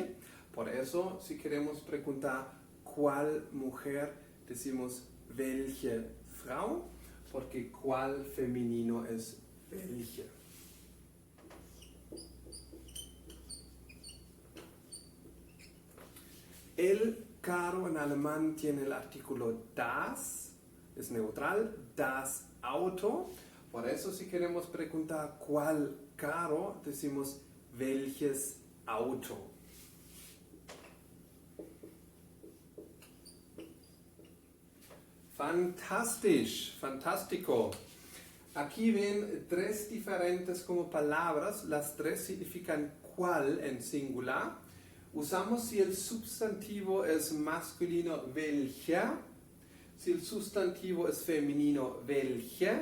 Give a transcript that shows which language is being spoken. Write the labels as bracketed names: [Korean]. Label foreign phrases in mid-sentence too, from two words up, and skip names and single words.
[Spanish] Por eso, si queremos preguntar cuál mujer, decimos [German] welche Frau, [Spanish] porque cuál femenino es welche. El carro en alemán tiene el artículo das, es neutral, [German] das Auto. [Spanish] Por eso, si queremos preguntar cuál carro, decimos [German] welches Auto. [Spanish] Fantastisch, fantástico. Aquí ven 3 diferentes como palabras, las 3 significan cuál en singular. Usamos si el sustantivo es masculino, welcher. Si el sustantivo es femenino, welche.